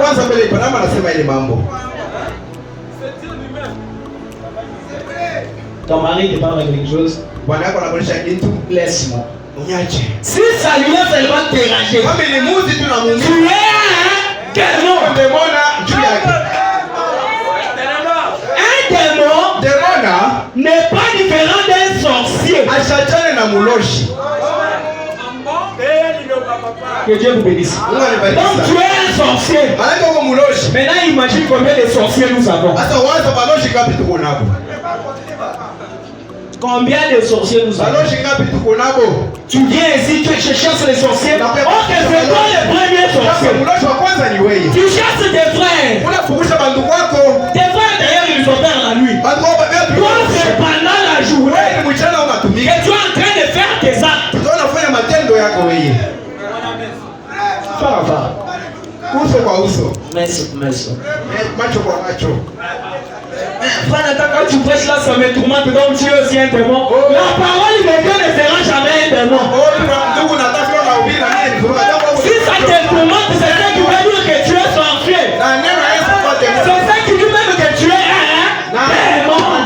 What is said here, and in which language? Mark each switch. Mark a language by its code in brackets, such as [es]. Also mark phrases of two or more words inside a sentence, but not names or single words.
[fr] Ton mari te parle quelque chose, laisse-moi. Si ça lui a seulement dérangé, tu es un démon. Un démon Achachane na muloshi. Que Dieu vous bénisse. Donc tu es un sorcier. Maintenant imagine combien de sorciers nous avons. Combien de sorciers nous avons? Tu viens ici, tu chasses les sorciers. Ok, c'est toi le premier sorcier. Tu chasses tes frères. Tes frères d'ailleurs ils opèrent la nuit. Toi c'est pendant la journée que tu es en train de faire tes actes. [sw] Uso kwa uso. Meso. Macho kwa macho. [fr] Frère, quand tu prêches là, ça me tourmente, donc tu es aussi un démon. La parole de Dieu ne sera jamais un démon. Si ça te tourmente, c'est ça qui veut dire que tu es sorcier. C'est ça qui dit même que tu es un démon.